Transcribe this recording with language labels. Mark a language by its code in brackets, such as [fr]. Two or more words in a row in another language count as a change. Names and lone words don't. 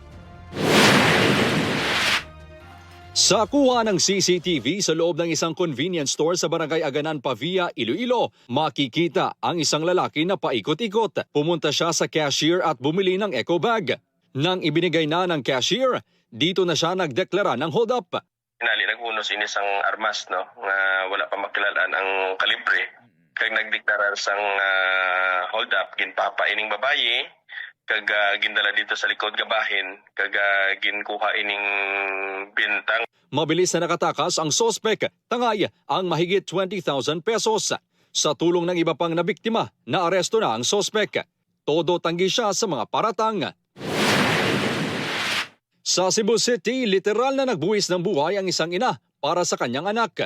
[tl] Sa kuha ng CCTV sa loob ng isang [en] convenience store [tl] sa Barangay Aganan, Pavia, Iloilo, makikita ang isang lalaki na paikot-ikot. Pumunta siya sa cashier at bumili ng eco bag. Nang ibinigay na ng cashier, dito na siya nagdeklara ng [en] hold up. [hil] Nag-unos inis ang armas no nga wala pa makilalaan ang kalibre. Kag nagdeklara sang [en] hold up [hil] ginpapa ining babaye kag gindala dito sa likod nga bahin kag ginkuha ining bintang. [tl] Mabilis na nakatakas ang sospek, tangay ang mahigit 20,000 pesos. Sa tulong ng iba pang nabiktima, naaresto na ang sospek. Todo tanggi siya sa mga paratang. Sa Cebu City, literal na nagbuwis ng buhay ang isang ina para sa kanyang anak.